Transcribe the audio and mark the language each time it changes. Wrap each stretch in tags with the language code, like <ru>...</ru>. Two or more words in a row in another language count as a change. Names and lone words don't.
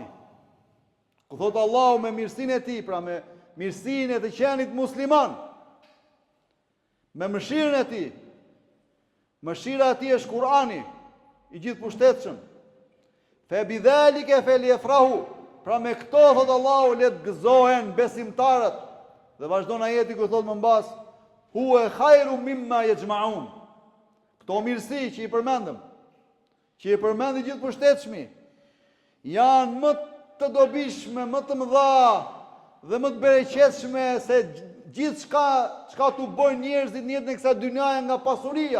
<sq>Ku thot Allahu me mirësinë e tij, pra me mirësinë e të qenit musliman, me mëshirën e tij. Mëshira e tij është Kur'ani i gjithëpushtetshëm.</sq> <ar>فبذلك فليفرحوا.</ar> <sq>Pra me këto thot Allahu le të gëzohen besimtarët. Dhe vazhdon ajeti ku thot më mbas:</sq> <ar>هو خير مما يجمعون.</ar> <sq>Këto mirësi që i përmendëm, që i përmendi gjithëpushtetshmi, janë më të dobishme, më të mëdha dhe më të bereqetshme se gjithçka çka tu bojnë njerëzit në jetën e kësaj dynjaje nga pasuria.</sq>